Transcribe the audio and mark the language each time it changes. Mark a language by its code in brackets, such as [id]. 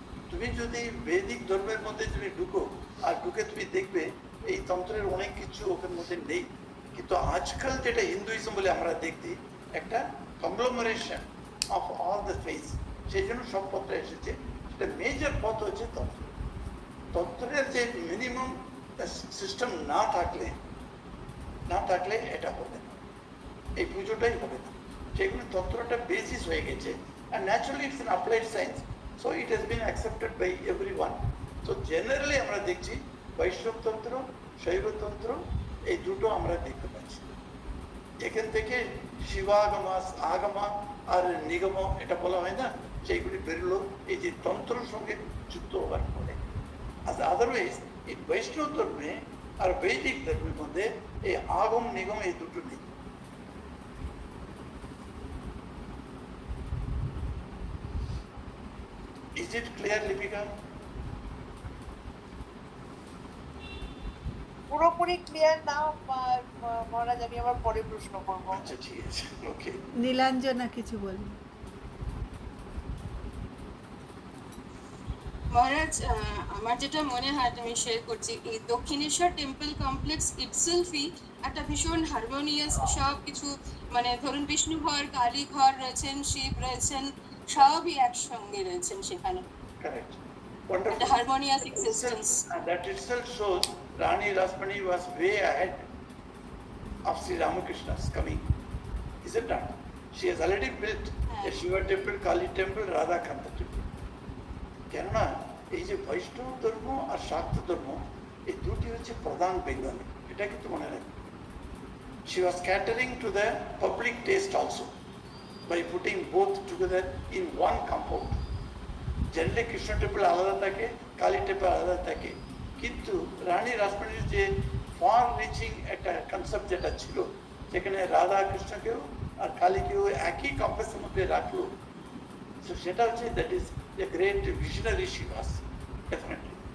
[bn] তুমি যদি বৈদিক ধর্মের মধ্যে তুমি ঢুকো আর ঢুকে তুমি দেখবে এই তন্ত্রের অনেক কিছু ওখানের মধ্যে নেই, কিন্তু আজকাল যেটা হিন্দুইজম বলে আমরা দেখছি একটা [en] conglomeration of all the face, [bn] সেই জন্য সব পথটা এসেছে। সেটা মেজর পথ হচ্ছে তন্ত্র। তন্ত্রের যে মিনিমাম সিস্টেম না থাকলে এটা হবে না, এই পুজোটাই হবে না। সেগুলো তন্ত্রটা বেসিস হয়ে গেছে, [en] and naturally it's an applied science, so it has been accepted by everyone. [bn] So generally আমরা দেখছি বৈষ্ণব তন্ত্র, শৈবতন্ত্র, এই দুটো আমরা দেখতে পাচ্ছি। এখান থেকে শিবাগমা, আগমা আর নিগম এটা বলা হয় না, সেইগুলি বেরোলো এই যে তন্ত্রের সঙ্গে যুক্ত হওয়ার পরে। আদারওয়াইজ এই বৈষ্ণব ধর্মে আর বৈদিক ধর্মের মধ্যে এই আগম নিগম এই দুটো নেই। [en] Is it clear, Lipika? [bn] পুরোপুরি ক্লিয়ার না মহারাজ, আমি আবার পরে প্রশ্ন করবো। আচ্ছা, ঠিক আছে, ওকে। নীলাঞ্জনা কিছু বলুন। মহারাজ, আমার যেটা মনে হয় আমি শেয়ার করছি, এই দক্ষিণেশ্বর টেম্পল কমপ্লেক্স ইটসেলফই একটা ভীষণ হারমোনিয়াস, সব কিছু মানে ধরুন বিষ্ণু ঘর, কালী ঘর রয়েছেন, শিব রয়েছেন, সবই একসঙ্গে রয়েছেন সেখানে। [en] Correct. Wonderful. The harmonious existence. That itself shows Rani Rasmani was way ahead of Sri Ramakrishna's coming. Is it not? She has already built a Shiva temple, Kali temple, Radha Kanta temple. কেননা [bn] এই যে বৈষ্ণব ধর্ম আর শাক্ত ধর্ম এই দুটি হচ্ছে প্রধান বেঙ্গল, এটা কিন্তু মনে রাখবে। [en] She was catering to the public taste also by putting both together in one compound. [bn] Generally Krishna temple আলাদা থাকে, কালী টেম্পল আলাদা থাকে, কিন্তু রানী রাসমণির যে ফার রিচিং একটা কনসেপ্ট যেটা ছিল, যেখানে রাধা কৃষ্ণকেও আর কালীকেও একই কম্পাসের মধ্যে রাখলো, তো সেটা হচ্ছে [en] That is a great visionary she was definitely.